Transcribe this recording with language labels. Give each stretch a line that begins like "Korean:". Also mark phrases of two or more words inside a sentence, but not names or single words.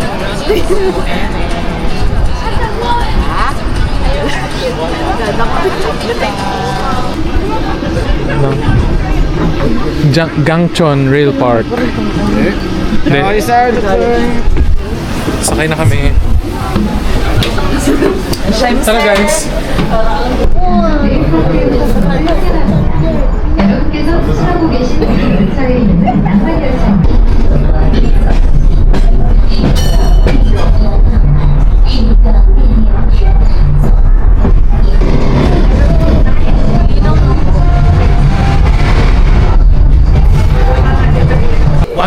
Filipino: Gangcheon Railpark. Hindi. Sakay na kami. Tara guys.
Korean: 여러분께서 수시하고 계시는 근처에 있는 낭만 열차
English: What?